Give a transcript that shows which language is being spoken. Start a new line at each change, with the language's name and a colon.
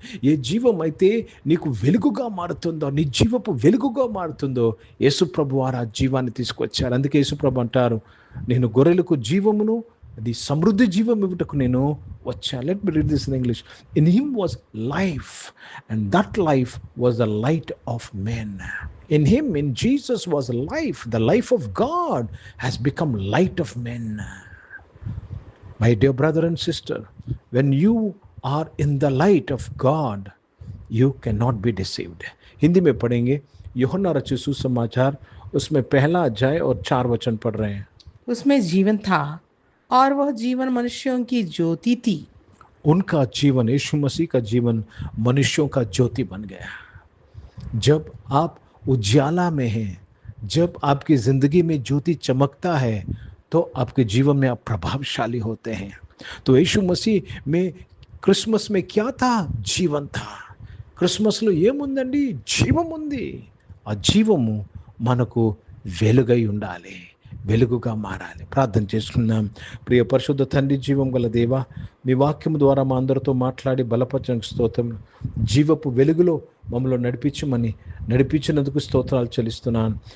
Telugu: ఏ జీవం అయితే నీకు వెలుగుగా మారుతుందో, నీ జీవపు వెలుగుగా మారుతుందో, యేసు ప్రభువారు ఆ జీవాన్ని తీసుకొచ్చారు. అందుకే యేసు ప్రభు అంటారు, నేను గొర్రెలకు జీవమును, అది సమృద్ధి జీవం ఇవ్వటకు నేను వచ్చాను.
English: Let me read this in English. In him was life, and that life was the light of men. In him, in Jesus was life. The life of God has become light of men. My dear brother and sister, when you are in the light of God, you cannot be deceived.
Hindi: Hindi में पढ़ेंगे यूहन्ना रचित सुसमाचार, उसमें 1 अध्याय और 4 वचन पढ़ रहे हैं. उसमें जीवन था और वह जीवन मनुष्यों की ज्योति थी. उनका जीवन, यीशु मसीह का जीवन मनुष्यों का ज्योति बन गया. जब आप उजाला में है, जब आपकी जिंदगी में ज्योति चमकता है, तो आपके जीवन में आप प्रभावशाली होते हैं. तो यीशु मसीह में क्रिसमस में क्या था? जीवन था.
Telugu: క్రిస్మస్ లో ఏముందండి? జీవం ఉంది. ఆ జీవము మనకు వెలుగై ఉండాలి, వెలుగుగా మారాలి. ప్రార్థన చేసుకుందాం. ప్రియ పరిశుద్ధ తండ్రి, జీవం గల దేవా, మీ వాక్యం ద్వారా మా అందరితో మాట్లాడి బలపరచడానికి స్తోత్రం. జీవపు వెలుగులో మమ్మల్ని నడిపించినందుకు స్తోత్రాలు చెల్లిస్తున్నాను.